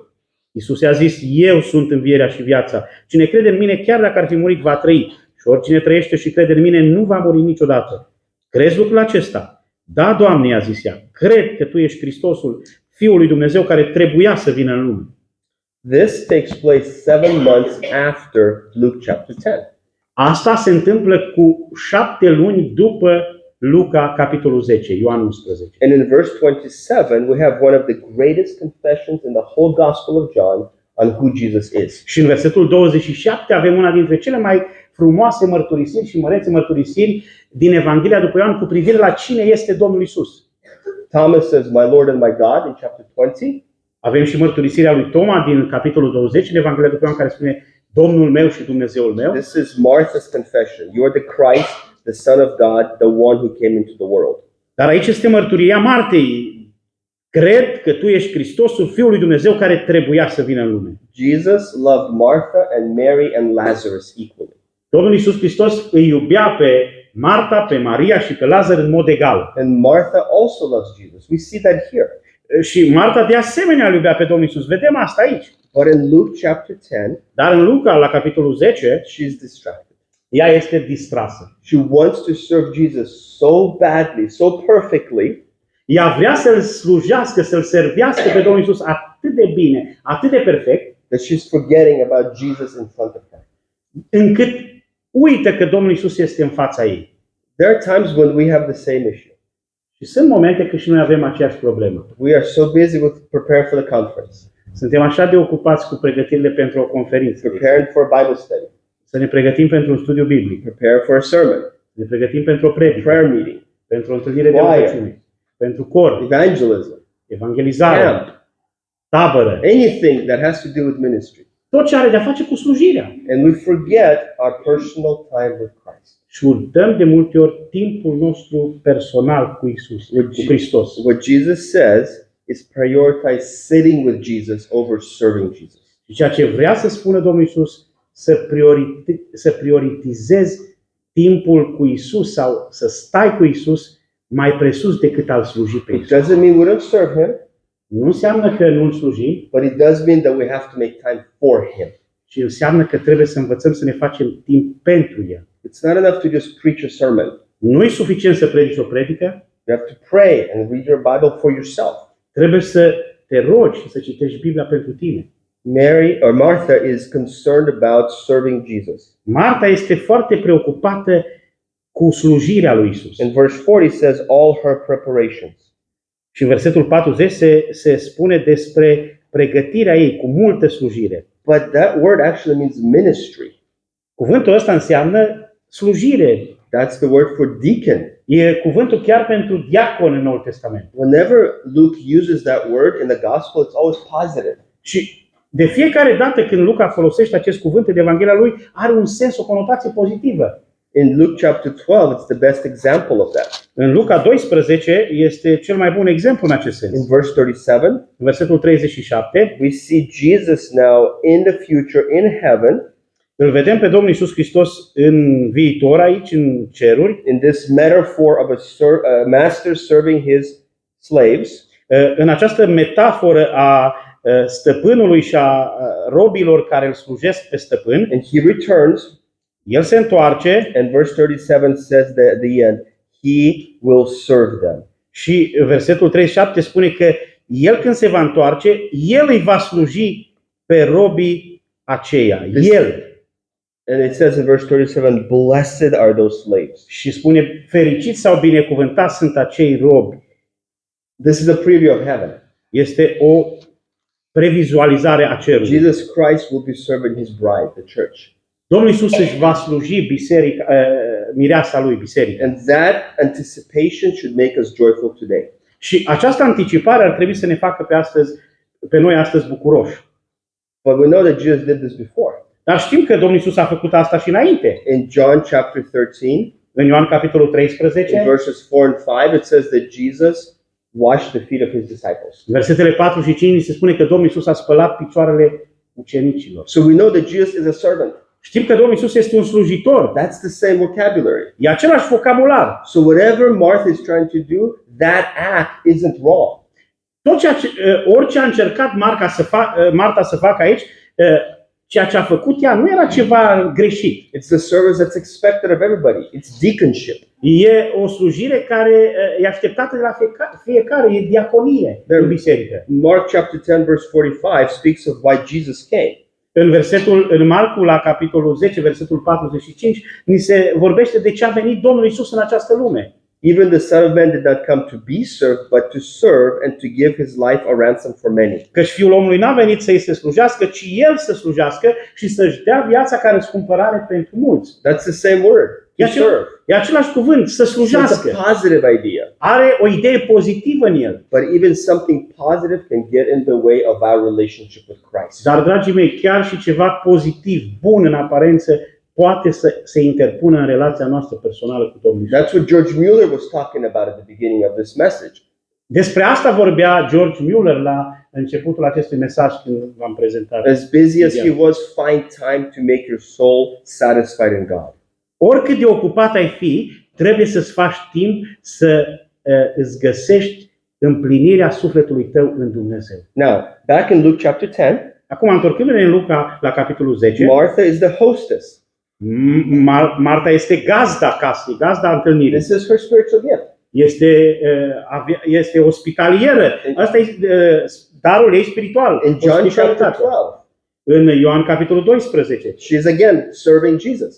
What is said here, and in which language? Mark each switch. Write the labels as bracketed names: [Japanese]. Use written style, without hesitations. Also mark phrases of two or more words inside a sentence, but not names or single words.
[Romanian] Isus i-a zis: eu sunt învierea și viața. Cine crede în mine, chiar dacă ar fi murit, va trăi. Și oricine trăiește și crede în mine, nu va muri niciodată. Crezi lucrul acesta? Da, Doamne, i-a zis ea, cred că Tu ești Hristosul, Fiul lui Dumnezeu care trebuia să vină în lume. [English] This takes place 7 months after Luke chapter 10. [Romanian] Asta se întâmplă cu 7 luni după Luca, capitolul 10, Ioan 11. [English] And in verse 27, we have one of the greatest confessions in the whole Gospel of John on who Jesus is. [Romanian] Și în versetul 27 avem una dintre cele mai frumoase mărturisiri și mărețe mărturisiri din Evanghelia după Ioan cu privire la cine este Domnul Isus. [English] Thomas says, "My Lord and my God," in chapter 20. [Romanian] Avem și mărturisirea lui Toma din capitolul 20 din Evanghelia după Ioan, care spune: Domnul meu și Dumnezeul meu. [English] This is Martha's confession. You are the Christ, the Son of God, the one who came into the world. [Romanian] Dar aici este mărturia Martei. Cred că Tu ești Hristosul, Fiul lui Dumnezeu care trebuia să vină în lume. [English] Jesus loved Martha and Mary and Lazarus equally. [Romanian] Domnul Iisus Hristos îi iubea pe Marta, pe Maria și pe Lazar în mod egal. [English] And Martha also loves Jesus. We see that here. [Romanian] Și Marta de asemenea îl iubea pe Domnul Iisus. Vedem asta aici. [English] But in Luke chapter 10, [Romanian] Dar în Luca, la capitolul 10, [English] she's distracted. [Romanian] ea este distrasă. [English] She wants to serve Jesus so badly, so perfectly, [Romanian] Ea vrea să-L slujească, să-L servească pe Domnul Iisus atât de bine, atât de perfect, [English] that she's forgetting about Jesus in front of her. [Romanian] încât uită că Domnul Iisus este în fața ei. [English] There are times when we have the same issue. [Romanian] Și sunt momente când și noi avem aceeași problemă. [English] We are so busy with preparing for the conference, [Romanian] Suntem așa de ocupați cu pregătirile pentru o conferință, [English] preparing for a Bible study, [Romanian] să ne pregătim pentru un studiu biblic, [English] preparing for a sermon, [Romanian] să ne pregătim pentru o predică, [English] prayer meeting, [Romanian] pentru o întâlnire de [English] Choir. [Romanian] rugăciune, pentru cor, [English] evangelism, [Romanian] evangelizare, [English] camp, [Romanian] tabără, [English] anything that has to do with ministry. [Romanian] tot ce are de-a face cu slujirea. [English] And we forget our personal time with Christ. [Romanian] Și uităm de multe ori timpul nostru personal cu Isus, cu Hristos. [English] What Jesus says is prioritize sitting with Jesus over serving Jesus. [Romanian] Și ceea ce vrea să spună Domnul Isus, să prioritizezi timpul cu Isus sau să stai cu Isus mai presus decât al sluji pe [English] It [Romanian] Isus. [English] doesn't mean we don't serve Him, [Romanian] Nu înseamnă că nu-L slujim, [English] but it does mean that we have to make time for Him. [Romanian] ci înseamnă că trebuie să învățăm să ne facem timp pentru El. [English] It's not enough to just preach a sermon. [Romanian] Nu e suficient să predici o predică, [English] You have to pray and read your Bible for yourself. [Romanian] trebuie să te rogi și să citești Biblia pentru tine. [English] Martha is concerned about serving Jesus. [Romanian] Marta este foarte preocupată cu slujirea lui Isus. [English] In verse 40 says all her preparations. [Romanian] Și în versetul 40 se spune despre pregătirea ei cu multă slujire. [English] But that word actually means ministry. [Romanian] Cuvântul ăsta înseamnă slujire. [English] That's the word for deacon. [Romanian] E cuvântul chiar pentru diacon în Noul Testament. [English] Whenever Luke uses that word in the gospel, it's always positive. [Romanian] Și de fiecare dată când Luca folosește acest cuvânt în Evanghelia lui, are un sens, o conotație pozitivă. [English] In Luke chapter 12, it's the best example of that. [Romanian] În Luca 12 este cel mai bun exemplu în acest sens. [English] In verse 37, [Romanian] În versetul 37 [English] we see Jesus now in the future in heaven, [Romanian] îl vedem pe Domnul Iisus Hristos în viitor aici, în ceruri, [English] in this metaphor of a master serving his slaves. [Romanian] în această metaforă a stăpânului și a robilor care îl slujesc pe stăpân. [English] And he returns, [Romanian] El se întoarce [English] and verse 37 says that at the end, he will serve them. [Romanian] și versetul 37 spune că el când se va întoarce, el îi va sluji pe robii aceia. El. [English] And it says in verse 37, blessed are those slaves. [Romanian] Și spune, fericiți sau binecuvântați sunt acei robi. [English] This is a preview of heaven. [Romanian] Este o previzualizare a cerului. [English] Jesus Christ will be serving his bride, the church. [Romanian] Domnul Iisus își va sluji biserica, mireasa lui, biserica. [English] And that anticipation should make us joyful today. [Romanian] Și această anticipare ar trebui să ne facă pe noi astăzi bucuroși. [English] But we know that Jesus did this before. [Romanian] Dar știm că Domnul Iisus a făcut asta și înainte. [English] In John chapter 13, [Romanian] În Ioan capitolul [English] in [Romanian] 13, [English] verses 4 and 5, it says that Jesus washed the feet of his disciples. [Romanian] versetele 4 și 5 se spune că Domnul Iisus a spălat picioarele ucenicilor. [English] So we know that Jesus is a servant. [Romanian] Știm că Domnul Iisus este un slujitor. [English] That's the same vocabulary. [Romanian] E același vocabular. [English] So whatever Martha is trying to do, that act isn't wrong. [Romanian] Orice a încercat Marta să facă aici, ceea ce a făcut ea nu era ceva greșit. [English] It's the service that's expected of everybody. It's deaconship. [Romanian] E o slujire care e așteptată de la fiecare, e diaconie în biserică. [English] Mark chapter 10 verse 45 speaks of why Jesus came. [Romanian] În Marcu, la capitolul 10, versetul 45, ni se vorbește de ce a venit Domnul Iisus în această lume. [English] Even the Son of Man did not come to be served, but to serve and to give his life a ransom for many. [Romanian] Căci Fiul omului n-a venit să-i se slujească, ci El să slujească și să-și dea viața ca răscumpărare pentru mulți. [English] That's the same word, to serve. [Romanian] E același cuvânt, să [English] So it's [Romanian] slujească. [English] a positive idea. [Romanian] Are o idee pozitivă în el. [English] But even something positive can get in the way of our relationship with Christ. [Romanian] Dar, dragii mei, chiar și ceva pozitiv, bun în aparență, poate să se interpună în relația noastră personală cu Domnul Iisus. [English] That's what George Mueller was talking about at the beginning of this message. [Romanian] Despre asta vorbea George Mueller la începutul acestui mesaj când v-am prezentat. [English] As busy as he was, find time to make your soul satisfied in God. [Romanian] Oricât de ocupat ai fi, trebuie să-ți faci timp să îți găsești împlinirea sufletului tău în Dumnezeu. [English] Now, back in Luke chapter 10, [Romanian] Acum, întorcându-ne în Luca la capitolul 10, [English] Martha is the hostess. [Romanian] Marta este gazda casei, gazda întâlnirii. [English] This is her spiritual gift. [Romanian] Este ospitalieră. Asta e darul ei spiritual. [English] In John chapter 12, [Romanian] În Ioan capitolul 12. [English] she is again serving Jesus.